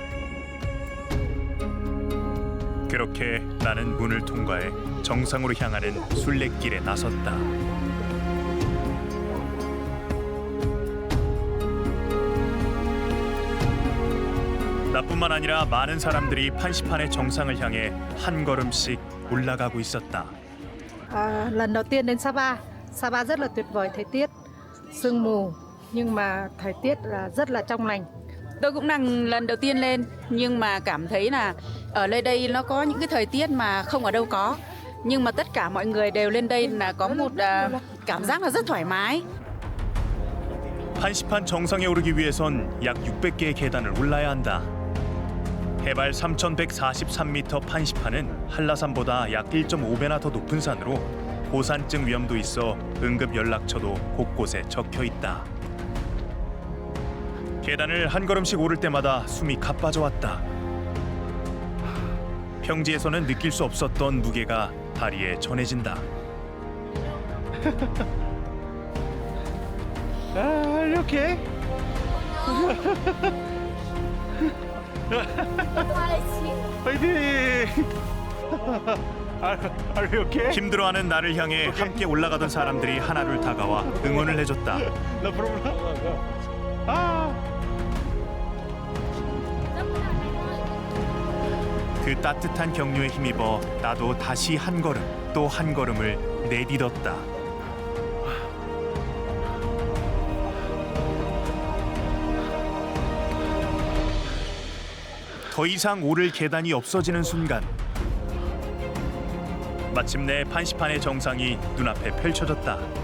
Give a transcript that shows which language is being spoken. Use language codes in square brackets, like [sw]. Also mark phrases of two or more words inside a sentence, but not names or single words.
[ko] 그렇게 나는 문을 통과해 정상으로 향하는 순례길에 나섰다. 나뿐만 아니라 많은 사람들이 판시판의 정상을 향해 한 걸음씩 올라가고 있었다. [vi] Lần đầu tiên đến Sapa, Sapa rất là tuyệt vời, thời tiết sương mù nhưng mà thời tiết là rất là trong lành. Tôi cũng đang lần đầu tiên lên nhưng mà cảm thấy là ở nơi đây nó có những cái thời tiết mà không ở đâu có. Nhưng mà tất cả mọi người đều lên đây là có một cảm giác là rất thoải mái. [ko] 판시판 정상에 오르기 위해선 약 600개의 계단을 올라야 한다. 해발 3,143m 판시판은 한라산보다 약 1.5배나 더 높은 산으로 고산증 위험도 있어 응급 연락처도 곳곳에 적혀 있다. 계단을 한 걸음씩 오를 때마다 숨이 가빠져 왔다. 평지에서는 느낄 수 없었던 무게가 다리에 전해진다. [en] Are you okay? Are you okay? [ko] 힘들어하는 나를 향해 함께 올라가던 사람들이 하나둘 다가와 응원을 해줬다. [en] No problem. [ko] 그 따뜻한 격려에 힘입어 나도 다시 한 걸음 또 한 걸음을 내딛었다. 더 이상 오를 계단이 없어지는 순간 마침내 판시판의 정상이 눈앞에 펼쳐졌다.